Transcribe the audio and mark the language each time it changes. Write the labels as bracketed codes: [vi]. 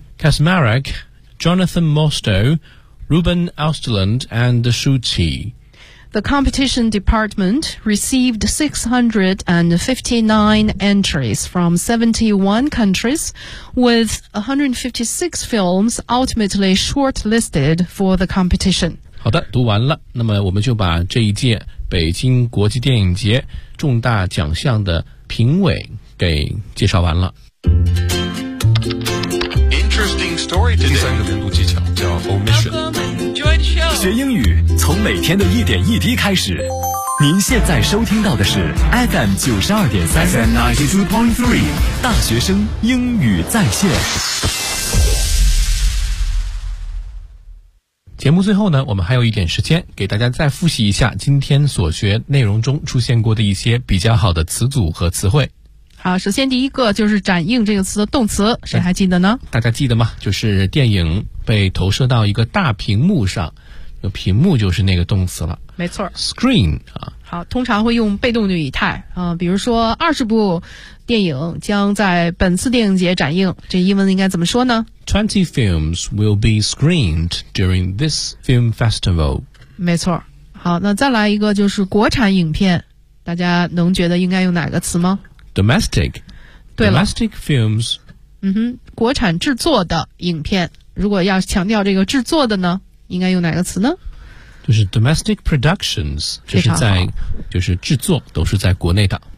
[en] Kasmarek, Jonathan Mosto, Ruben Austerland, and Shu Qi. The competition department received 659 entries from 71 countries, with 156 films ultimately shortlisted for the competition. [zh] 好的，读完了，那么我们就把这一届北京国际电影节重大奖项的评委给介绍完了。 [en] Interesting story today. [zh] 第三个阅读技巧叫 omission. [en] Enjoy the show. [zh] 学英语从每天的一点一滴开始。您现在收听到的是 FM 92.3 [en] FM 92.3 [zh] 大学生英语在线。节目最后呢，我们还有一点时间，给大家再复习一下今天所学内容中出现过的一些比较好的词组和词汇。好，首先第一个就是展映这个词的动词，谁还记得呢？大家记得吗？就是电影被投射到一个大屏幕上，屏幕就是那个动词了。没错 [en] ，screen 啊。 [zh] 好，通常会用被动的语态啊，比如说20部电影将在本次电影节展映，这英文应该怎么说呢 [en] ？20 films will be screened during this film festival。 [zh] 没错。好，那再来一个就是国产影片，大家能觉得应该用哪个词吗？ [en] Domestic, [zh] 对了 [en] domestic films. [zh] 嗯哼，国产制作的影片，如果要强调这个制作的呢，应该用哪个词呢？就是 [en] domestic productions, [zh] 就是在就是制作都是在国内的。